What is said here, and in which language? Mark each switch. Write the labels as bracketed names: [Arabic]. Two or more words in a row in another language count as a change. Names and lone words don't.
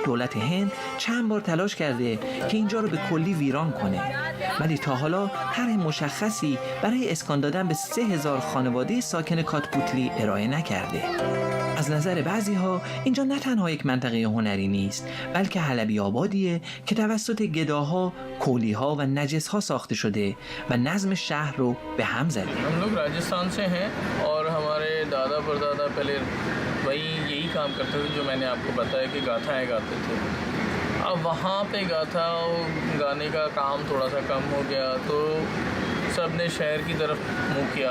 [Persian] دولت هند چند بار تلاش کرده که اینجا رو به کلی ویران کنه، ولی تا حالا طرح مشخصی برای اسکان دادن به 3000 خانواده ساکن کاتپوتلی ارائه نکرده. از نظر بعضی ها اینجا نه تنها یک منطقه هنری نیست، بلکه حلبی آبادیه که توسط گداها، کولیها و نجسها ساخته شده و نظم شهر رو به هم زده. [Hindi] हम लोग राजस्थान से हैं और हमारे दादा परदादा पहले वही यही काम करते थे जो मैंने आपको बताया कि गाथाएँ गाते थे। अब वहाँ पे गाथा गाने का काम थोड़ा सा कम हो गया तो सब ने शहर की तरफ मुँह किया।